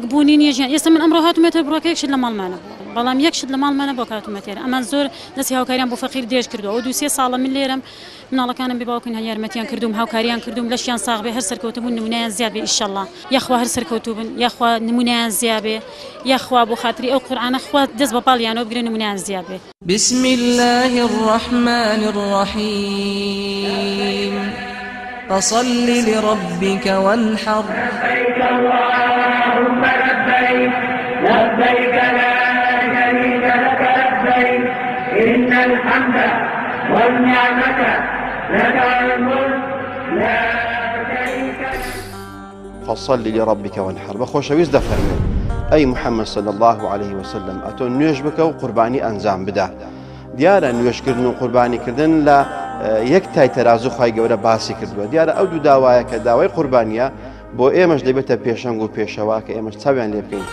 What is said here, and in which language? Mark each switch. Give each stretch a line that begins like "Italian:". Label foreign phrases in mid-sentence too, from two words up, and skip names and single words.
Central Kurdish: بوونی نیە ژیان ئێستا من ئەمڕۆ هاتومێتە بڕۆکە یەکشت لە ماڵمانە بەڵام یەکشت لە ماڵمانە بۆ کاتومەتێرە ئەمان زۆر دەستی هاوکاریان بۆ فەقیر دێژ کردووە و 2-3 ساڵە من لێرەم مناڵەکانم بێ باوکن هەن یارمەتیان کردوم هاوکاریان کردوم لەشیان ساغ بێ هەر سەرکەوتبوون نمونەیان زیاد بێ ئینشەڵڵا یەخوا هەر سەرکەوتوو بن یەخوا نمونەیان زیاد بێ یەخوا بۆ خاتری ئەو قورئانە خوا دەست بە پاڵیانەوە بگرێ نمونەیان زیاد بێ.
Arabic: بسم الله الرحمن الرحيم فصل لربك وانحر لبيك اللهم لبيك لبيك لا شريك لك لبيك إن الحمد والنعمة لك الملك لا شريك لك. فصل لربك وانحر
Central Kurdish: بخوشەویست دەفەرمێ ئەی محەممەد
Arabic: صلی الله عليه وسلم
Central Kurdish: ئەتۆ نوێژ بکە و قوربانی ئەنجام بدە. دیارە نوێژکردن و قوربانیکردن لە یەک تای تەرازوو خوای گەورە باسی کردووە. دیارە ئەو دوو داوایە کە داوای قوربانیە بۆ ئێمەش دەبێتە پێشەنگ و پێشەوا کە ئێمەش چاویان لێ بکەین.